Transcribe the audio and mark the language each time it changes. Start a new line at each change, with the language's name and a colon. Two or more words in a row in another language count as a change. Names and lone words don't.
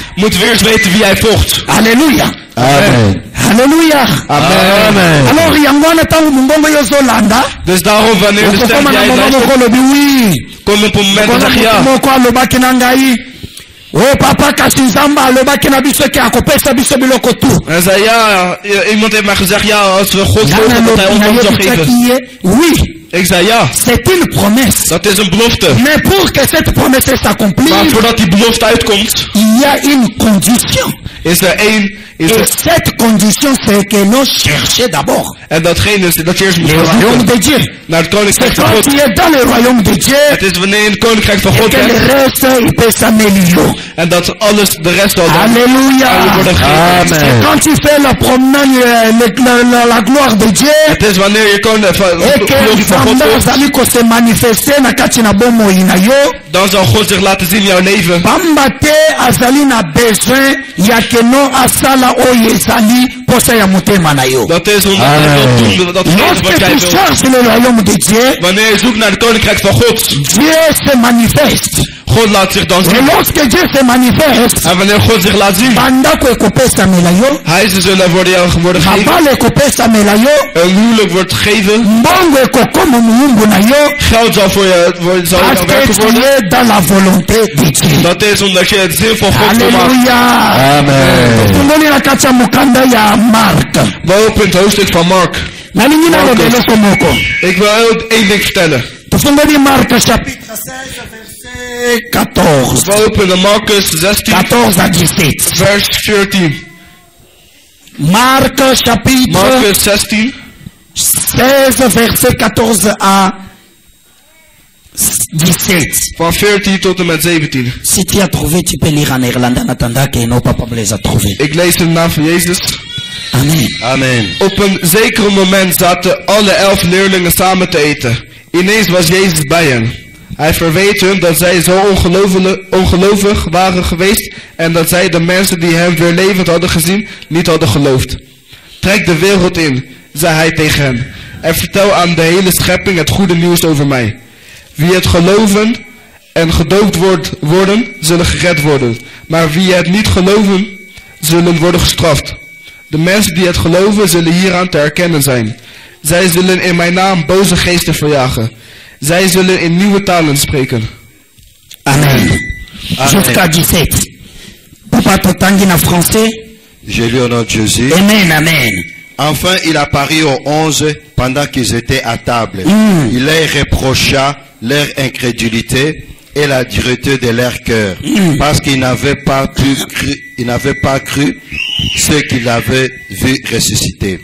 Dutch: moeten we eerst weten wie jij volgt.
French: Alléluia. Amen. Alléluia. Amen.
Lingala: Alors yango wana tango mbongo yo zolanda,
Dutch: Dus daarom wanneer de stem
Lingala: okokoma
Dutch: die
Lingala: na
Dutch: jij
Lingala: mama
Dutch: luistert,
Lingala: moko lobi oui.
Dutch: kom op een moment en
Lingala: Kona
Dutch: zeg
Lingala: mutu
Dutch: ja.
Lingala: moko alobaki na ngai, o papa kasi nzambe alobaki na biso ke akopesa biso biloko tu.
Dutch: En zei ja, iemand heeft mij gezegd ja, als we God volgen dat hij ons alles zal geven.
French: Oui,
Dutch: Ik zei ja,
French: c'est une promesse.
Dutch: dat is een belofte.
French: Mais pour que cette promesse s'accomplisse,
Dutch: Maar voordat die belofte uitkomt,
French: il y a une condition.
Dutch: is er één,
French: Et cette condition, c'est que l'on cherchait d'abord
Dutch: en datgene is dat je eerst moet
French: le
Dutch: gaan
French: royaume
Dutch: zoeken
French: de Dieu.
Dutch: naar het koninkrijk
French: C'est
Dutch: van
French: quand
Dutch: God.
French: tu es dans le royaume de Dieu
Dutch: Het is wanneer je in het koninkrijk van
French: et
Dutch: God
French: que le
Dutch: bent
French: reste, il peut s'améliorer.
Dutch: en dat alles, de rest al dan
French: Alléluia.
Dutch: aan je worden gegeven.
French: C'est quand tu fais la promenade, la gloire de Dieu,
Dutch: Het is wanneer je
French: et
Dutch: de
French: que
Dutch: glorie van God
Lingala: Nzambe
Dutch: volgt,
Lingala: azali
French: se manifester
Lingala: na kati na bomoi na yo,
Dutch: dan zal God zich laten zien in jouw leven.
Lingala: pamba te azali na besoin ya keno asala oyo ezali posa ya motema na yo.
Dutch: Dat is omdat hij wil doen, dat geeft
French: Lorsque
Dutch: wat jij
French: tu
Dutch: wil.
French: cherches le royaume de Dieu,
Dutch: Wanneer je zoekt naar het koninkrijk van God,
French: Dieu se manifeste.
Dutch: God laat zich dan
French: Et
Dutch: zien.
French: lorsque Dieu se manifeste,
Dutch: En wanneer God zich laat zien,
Lingala: bandako ekopesamela yo,
Dutch: huizen zullen worden gegeven,
Lingala: mabala ekopesamela yo,
Dutch: een huwelijk wordt gegeven,
Lingala: mbongo ekokoma muyumbu na yo,
Dutch: geld zal voor je zal
French: parce
Dutch: werken
French: que tu
Dutch: worden.
French: es dans la volonté de Dieu.
Dutch: Dat is omdat je het zin van God wil maken.
French: Alléluia. Amen.
Lingala: tongoli na kati ya mokanda ya Mark.
Dutch: We openen het hoofdstuk van Mark.
Lingala: nalingi naloba eloko moko.
Dutch: Ik wil één ding vertellen.
Lingala: tofungoli Mark
French: chapitre 16 verset 14.
Dutch: We openen Marcus 16,
French: 14 à 17.
Dutch: vers 14.
French: Marc chapitre
Dutch: Marcus 16,
French: 16 verset 14 à 17.
Dutch: van 14 tot en met 17.
French: Si tu as trouvé, tu peux lire en néerlandais en attendant que nos papa les a trouvé.
Dutch: Ik lees in de naam van Jezus.
French: Amen. Amen.
Dutch: Op een zeker moment zaten alle 11 leerlingen samen te eten. Ineens was Jezus bij hen. Hij verweet hun dat zij zo ongelovig waren geweest en dat zij de mensen die hem weer levend hadden gezien niet hadden geloofd. Trek de wereld in, zei hij tegen hen, en vertel aan de hele schepping het goede nieuws over mij. Wie het geloven en gedoopt worden, zullen gered worden. Maar wie het niet geloven, zullen worden gestraft. De mensen die het geloven, zullen hieraan te herkennen zijn. Zij zullen in mijn naam boze geesten verjagen. Zij zullen in nieuwe talen spreken. Amen. Amen.
Lingala: Jusqu'à 17. Papa totangi na français.
French: Je lis au nom de Jésus. Amen, amen. Enfin, il apparut aux 11 pendant qu'ils étaient à table. Il leur reprocha leur incrédulité et la dureté de leur cœur, parce qu'ils n'avaient pas cru ce qu'ils avaient vu ressusciter.